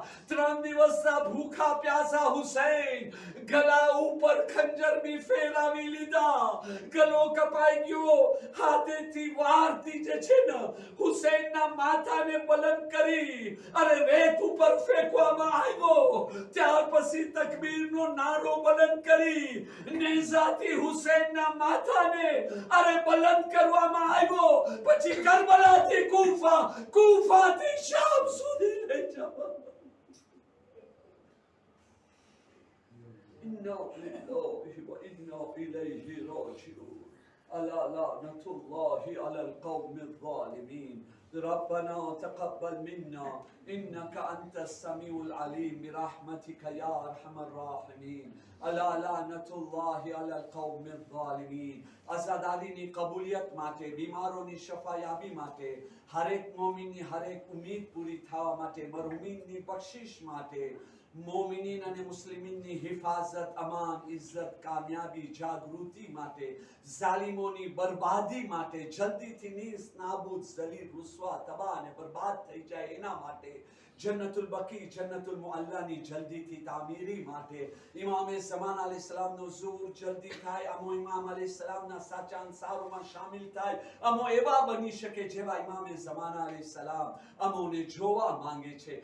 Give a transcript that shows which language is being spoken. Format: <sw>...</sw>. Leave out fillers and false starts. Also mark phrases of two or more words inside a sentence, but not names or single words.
<gu>3 દિવસના ભૂખા પ્યાસા હુસૈન ગલા ઉપર ખંજર બી ફેરાવી લીધા, ગલો કપાઈ ગયો, હાથેથી વારથી જે છે ને હુસૈનના માથાને બલંદ કરી અરે રેત ઉપર ફેંકવામાં આવ્યો. ત્યાર પછી તકબીરનો નારો બલંદ કરી નેઝાથી હુસૈનના માથાને અરે બલંદ કરવામાં આવ્યો. પછી કરબલાથી કૂફા, કૂફાથી શામ સુધી લઈ જવા.</gu> <ar>إنا لله وإنا إليه راجعون. ألا لعنة الله على القوم الظالمين. ربنا تقبل منا إنك أنت السميع العليم برحمتك يا أرحم الراحمين. ألا لعنة الله على القوم الظالمين.</ar> <gu>અઝાદારીની કબૂલિયત માટે, બીમારોની શફાયાબી માટે, હરેક મોમિનની હરેક ઉમ્મીદ પૂરી થવા માટે, મરહુમીનની બક્ષિશ માટે, મોમિનીન અને મુસ્લિમીનની હિફાઝત, અમાન, ઇઝ્ઝત, કામયાબી, જાગૃતિ માટે, ઝાલિમોની બરબાદી માટે, જલ્દીથી નીસ નાબૂદ, ઝલીલ, રૂસવા, તબાહ અને બરબાદ થઈ જાય એના માટે, જન્નતુલ બકી, જન્નતુલ મુઅલ્લાની જલ્દીથી તામીરી માટે, ઇમામે ઝમાન અલૈહિસ્સલામનો ઝુહુર જલ્દી થાય, અમો ઇમામ અલૈહિસ્સલામના સાચા અંસારોમાં શામિલ થાય, અમો એવા બની શકે જેવા ઇમામે ઝમાન અલૈહિસ્સલામ અમોને જોવા માંગે છે.</gu>